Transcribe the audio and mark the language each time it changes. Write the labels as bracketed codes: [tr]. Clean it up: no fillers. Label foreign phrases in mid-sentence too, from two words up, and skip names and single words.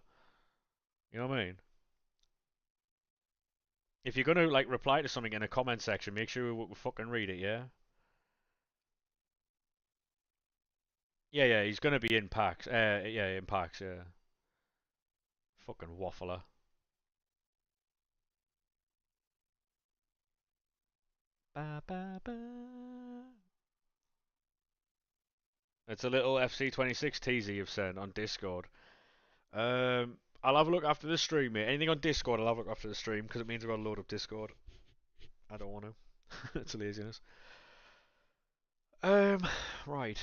[en] You know what I mean? If you're gonna like reply to something in a comment section, make sure we fucking read it, yeah? Yeah, yeah, he's gonna be in packs. Yeah, in packs, yeah. Fucking waffler. Ba, ba, ba. It's a little FC26 teaser you've sent on Discord. I'll have a look after the stream, mate. Anything on Discord, I'll have a look after the stream because it means I've got to load up Discord. I don't want to. It's laziness. Um, right.